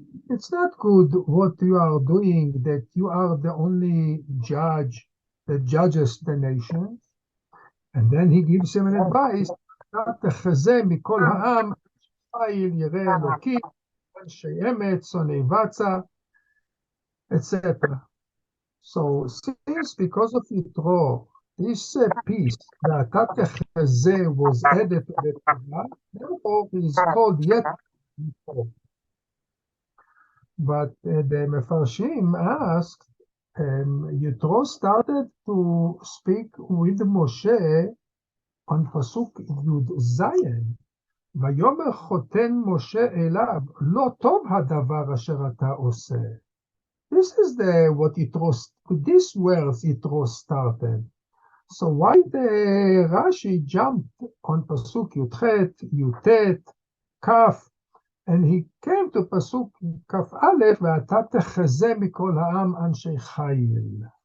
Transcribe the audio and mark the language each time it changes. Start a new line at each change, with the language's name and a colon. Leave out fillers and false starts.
English: It's not good what you are doing, that you are the only judge that judges the nation. And then he gives him an advice,
Hebrew: אתה תחזה מכל העם, חיל ירא אלוקים, אנשי אמת, שונאי בצע,
English: etc. So since because of Yitro, this piece, the Tatechazeh, was added to the Torah, therefore it is called Yitro. But the Mefarshim asked, Yitro started to speak with Moshe on Pasuk Yud Zayin.
Hebrew: ויאמר חותן משה אליו, לא טוב הדבר אשר אתה עושה.
English: This is what Yitro, this words Yitro started. So why the Rashi jumped on Pasuk Yudchet, Yutet, Kaf, and he came to Pasuk Kaf Aleph,
Hebrew: ואתה תחזה מכל העם אנשי חיל.